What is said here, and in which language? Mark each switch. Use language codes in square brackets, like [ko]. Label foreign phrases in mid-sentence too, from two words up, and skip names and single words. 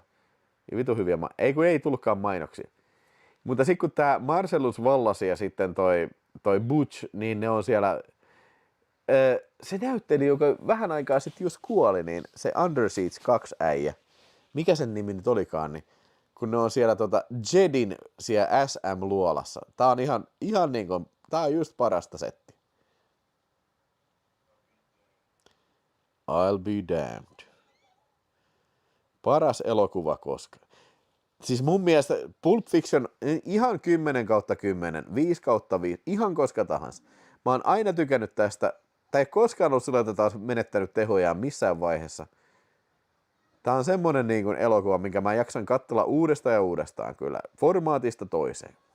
[fi] Ja vitu hyviä ei tullutkaan mainoksia. Mutta sitten kun tää Marcellus Wallace ja sitten toi Butch, niin ne on siellä... se näytteli, joka vähän aikaa sitten just kuoli, niin se Under Siege 2 äijä. Mikä sen nimi nyt olikaan, niin kun ne on siellä Jedin siellä SM-luolassa. Tää on ihan niinku, tää on just parasta settiä. [en] I'll be damned. [fi] Paras elokuva koskaan. Siis mun mielestä Pulp Fiction ihan 10/10, 5/5, ihan koska tahansa. Mä oon aina tykännyt tästä, tai ei koskaan ollut sillä, että taas menettänyt tehojaan missään vaiheessa. Tää on semmonen niin kuin elokuva, minkä mä jaksan katsella uudestaan ja uudestaan kyllä, formaatista toiseen.